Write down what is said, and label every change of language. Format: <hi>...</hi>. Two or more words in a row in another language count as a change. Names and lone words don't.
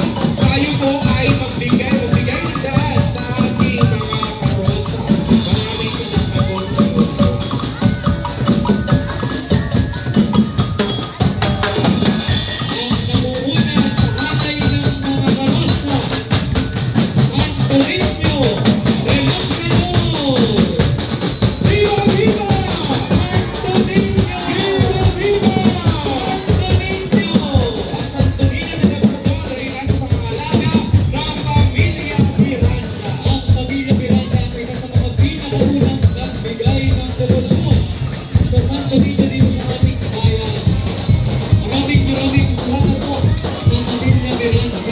<tl>Tayo po ay magbigay ng daan sa ating mga karosa. Maraming salamat po sa inyo. Ang namuuna sa hanay ng mga karosa, Santo Niño de Moncador.</tl> <es>Viva, viva!</es> <tl>Santo Niño!</tl> <es>Viva, viva!</es> <tl>Santo Niño! Ang Santo Niño de Moncador ay nasa pangangalaga ng pamilya Miranda. Ang pamilya Miranda ang isa sa mga pinakaunang nagbigay ng debosyon sa Santo Niño dito sa ating bayan. Maraming salamat po sa pamilya Miranda.</tl>